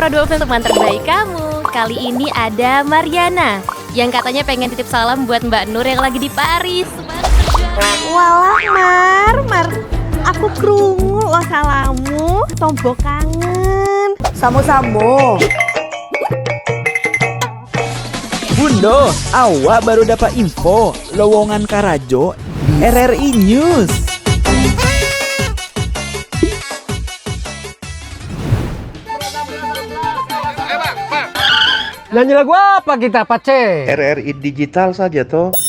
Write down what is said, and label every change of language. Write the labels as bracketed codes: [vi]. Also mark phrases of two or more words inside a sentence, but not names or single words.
[id] teman terbaik kamu. Kali ini ada Mariana yang katanya pengen titip salam buat Mbak Nur yang lagi di Paris. [jv] Walah Mar, aku krungu lo salamu, tombok kangen. [min] Samo-samo. Bundo, awak baru dapat info lowongan Karajo di RRI News. [id] Nyanyi lagu apa kita, Pace? RRI digital saja toh.